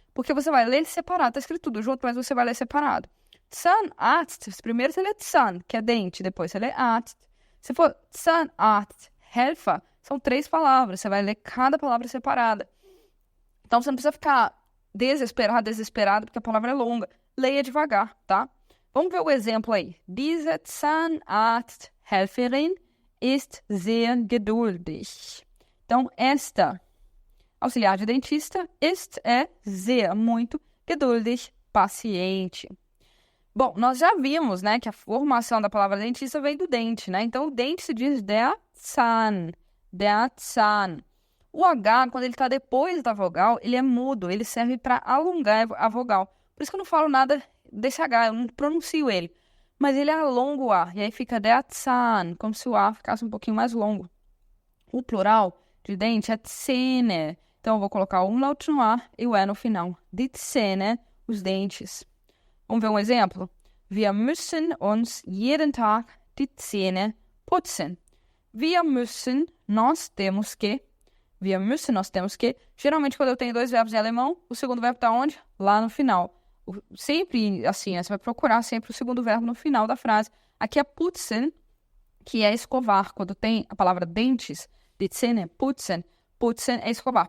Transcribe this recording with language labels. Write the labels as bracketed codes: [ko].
[pt] Porque você vai ler separado. Tá escrito tudo junto, mas você vai ler separado. Zahnarzt, primeiro você lê Zahn, que é dente. Depois você lê Arzt. Se for Zahnarzt, Helfer, são 3 palavras. Você vai ler cada palavra separada. Então, você não precisa ficar desesperado, porque a palavra é longa. Leia devagar, tá? Vamos ver o exemplo aí. [de] Diese Zahnarzthelferin ist sehr geduldig. [pt] Então, esta auxiliar de dentista, ist é sehr, muito, geduldig, paciente. Bom, nós já vimos, né, que a formação da palavra dentista vem do dente, né? Então, o dente se diz der Zahn, der Zahn. O H, quando ele está depois da vogal, ele é mudo, ele serve para alongar a vogal. Por isso que eu não falo nada desse H, eu não pronuncio ele. Mas ele alonga o A, e aí fica der Zahn, como se o A ficasse um pouquinho mais longo. O plural de dente é Zähne. Então, eu vou colocar o umlaut no A e o E no final. Die Zähne, os dentes. Vamos ver um exemplo? [de] Wir müssen uns jeden Tag die Zähne putzen. Wir müssen, [pt] nós temos que. Wir müssen, nós temos que. Geralmente, quando eu tenho 2 verbos em alemão, o segundo verbo está onde? Lá no final. Sempre assim, né? Você vai procurar sempre o segundo verbo no final da frase. Aqui é putzen, que é escovar. Quando tem a palavra dentes, die Zähne, putzen. Putzen é escovar.